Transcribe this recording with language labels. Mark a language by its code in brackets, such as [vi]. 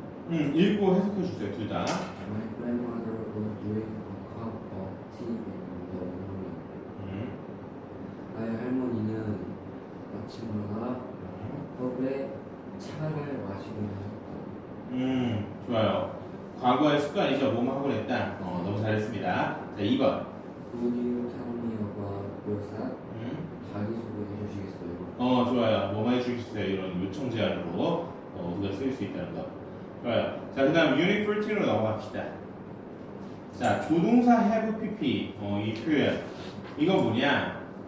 [ko] 읽고 해석해 주세요, 둘 다. [en] My grandmother was doing a cup of tea in the morning. [ko] 나의 할머니는 아침마다 컵에 차를 마시고 있었다. 좋아요. 과거의 습관이죠. 뭐뭐 하고 했다. 너무 잘했습니다. 자, 2번. [en] Could you tell me about yourself? [ko] 자기소개해 주시겠어요? 좋아요. 뭐뭐 해주시겠어요? 이런 요청 제안으로 우리가 쓸 수 있다는 거. 좋아요. 자, 그 다음 유닛 14로 넘어갑시다. 자, 조동사 have pp. 이 표현. 이거 뭐냐?